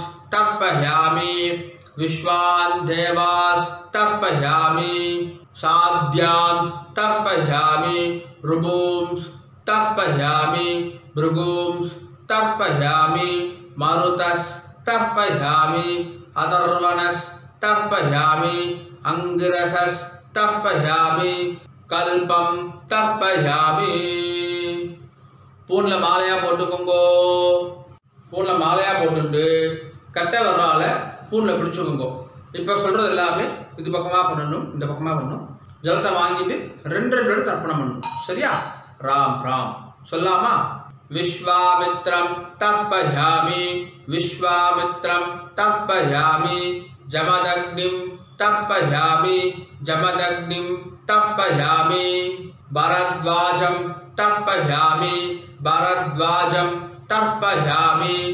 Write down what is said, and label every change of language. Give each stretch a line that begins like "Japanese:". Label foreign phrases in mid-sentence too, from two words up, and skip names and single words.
Sanskrit: तर्पयामि विश्वान् देवास् तर्पयामि साध्यांस् तर्पयामि ऋभूंस् तर्पयामि भृगूंस् तर्पयामि मरुतस् तर्पयामि अथर्वणस् तर्पयामि अंगिरसस् तर्पयामि कल्पं तर्पयामि
Tamil: பூன்ல மாலையா போட்டுக்கோங்கோ பூன்ல மாலையா போட்டுட்டு கட்டை வரறால பூன்ல பிடிச்சுக்கோங்கோ இப்போ சொல்றது எல்லாமே இது பக்கமா பண்ணனும் இந்த பக்கமா பண்ணனும் ஜலத்தை வாங்கிட்டு ரெண்டு ரெண்டு தர்ப்பணம் பண்ணனும் சரியா ராம் ராம் சொல்லாமா
Sanskrit: विश्वामित्रं तर्पयामि विश्वामित्रं तर्पयामि जमदग्निं तर्पयामि जमदग्निं तर्पयामि भरद्वाजं तर्पयामि भरद्वाजं तर्पयामि